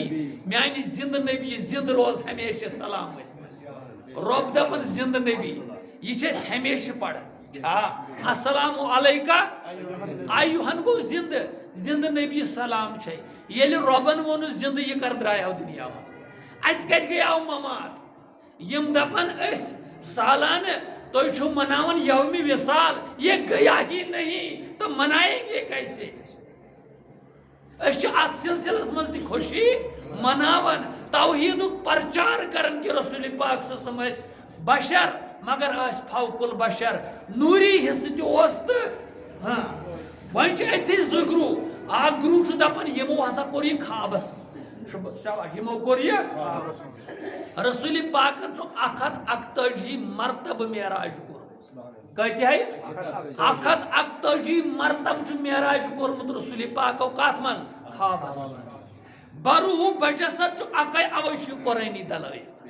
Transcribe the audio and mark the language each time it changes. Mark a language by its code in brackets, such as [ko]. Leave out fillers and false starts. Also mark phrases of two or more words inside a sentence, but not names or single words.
[ks] میانہِ زندٕ نبی زندٕ روز ہمیشہ سلام ٲسۍ رۄب دپان زندٕ نبی یہ چھِ أسۍ ہمیشہ پران [ar] السلام علیکہ [ks] ایُہن گوٚو زندٕ زندٕ نبی سلام چھے ییٚلہِ رۄبن ووٚنُس زندٕ یہِ کر درٛایاو دُنیا منٛز اتہِ کتہِ گٔیاو ممات یم دپان أسۍ سالانہٕ تُہۍ چھِو مناوان یومِ وصال [ur] یہ گیا ہی نہیں تو منائیں گے کیسے [ks] أسۍ چھِ اتھ سلسلس منٛز تہِ خوشی مناوان توحیٖدُک پرچار کران کہ رسول پاک [ar] صلی اللہ علیہ وسلم [ks] ٲسۍ بشر مگر ٲسۍ [ar] فوق البشر [ks] نوٗری حصہٕ تہِ اوس تہٕ وۄنۍ چھِ أتھی زٕ گروہ اکھ گروہ چھُ دپان یمو ہسا کوٚر یہِ خوابس منٛز شاباش یمو کوٚر یہِ رسول پاکن چھُ 141 مرتبہٕ معراج کوٚرمُت کۭتیاہ 141 مرتبہٕ چھُ معراج کوٚرمُت رسول پاکو کتھ منٛز خوابس منٛز [ar] بروح بجسد [ks] چھُ اکے اوے چھُ یہِ قرٲنی دلٲیل